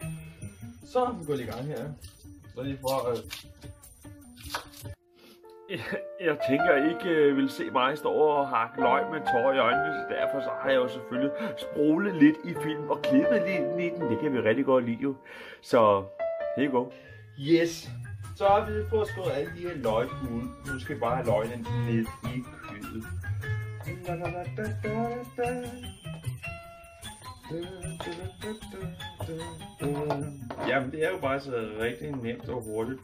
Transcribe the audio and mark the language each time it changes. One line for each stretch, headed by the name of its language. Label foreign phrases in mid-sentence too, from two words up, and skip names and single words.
Danish: Så vi går lige i gang her. Så lige for Jeg tænker, at I ikke vil se mig stå og hakke løg med tårer i øjnene, så derfor så har jeg jo selvfølgelig sproglet lidt i film og klippet lidt i den. Det kan vi rigtig godt lide jo.
English: Så here you go. Yes.
Danish: Så har vi fået skåret alle de her løg ud. Nu skal vi bare have løgene ned i kødet. Jamen det er jo bare så rigtig nemt og hurtigt.